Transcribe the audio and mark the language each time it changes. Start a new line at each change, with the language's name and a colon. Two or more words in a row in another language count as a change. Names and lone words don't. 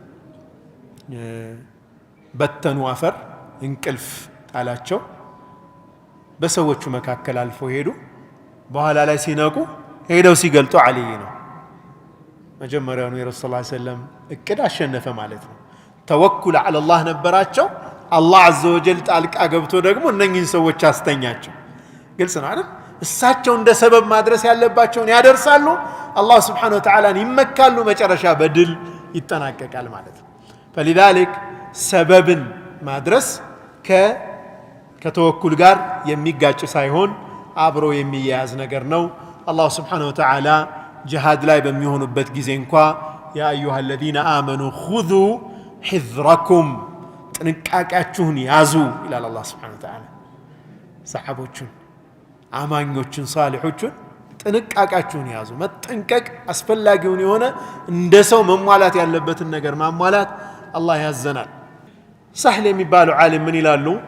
Amharic: በተኑ አፈር እንቅልፍ ጣላቸው በሰዎቹ መካከል አልፎ ሄዱ በኋላ ላይ ሲነቁ ሄደው ሲገልጡ አልይ ነው መጀመሪያው የረሱል
Arabic: صلى الله عليه وسلم
Amharic: እቅድ አሸነፈ ማለት ነው ተወኩል
Arabic: على الله
Amharic: ነበራቸው አላህ
Arabic: عز وجل
Amharic: ጣልቃ ገብቶ ደግሞ እነኚህን ሰዎች አስተኛቸው ግልጽ ነው አይደል እሳቸው እንደ ሰበብ ማድረስ ያለባቸውን ያደርሳሉ አላህ
Arabic: سبحانه وتعالى
Amharic: ይመካሉ መጨረሻ በድል ይጠናቀቃል ማለት ነው فلذلك ሰበብን ማድረስ ከተወኩል ጋር የሚጋጭ ሳይሆን አብሮ የሚያያዝ ነገር ነው አላህ
Arabic: سبحانه وتعالى
Amharic: ጂሃድ ላይ በሚሆኑበት ጊዜ እንኳን
Arabic: يا أيها الذين آمنوا خذوا حذركم
Amharic: ጥንቃቄያችሁን ያዙ ይላል አላህ
Arabic: سبحانه وتعالى
Amharic: ሰሃቦቹን አማኞቹን ሳሊሖቹን ጥንቃቄያችሁን ያዙ መጠንቀቅ አስፈላጊውን የሆነ እንደ ሰው መሟላት ያለበትን ነገር ማሟላት አላህ ያዘናል ሳህል የሚባሉ ዓሊም ምን ይላሉ